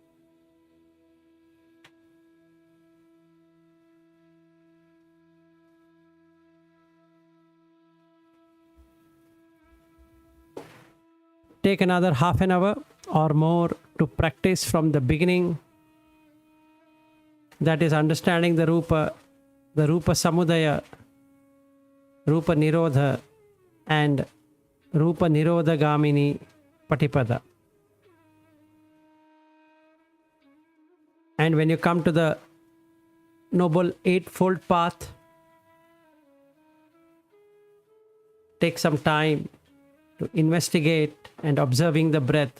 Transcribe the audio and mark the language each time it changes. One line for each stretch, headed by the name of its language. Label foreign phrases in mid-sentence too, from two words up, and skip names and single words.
English: Take another half an hour or more to practice from the beginning. That is understanding the
Pali: Rupa Samudaya, Rupa Nirodha, and Rupa Nirodha Gamini Patipada.
English: And when you come to the Noble Eightfold Path, take some time to investigate and observing the breath.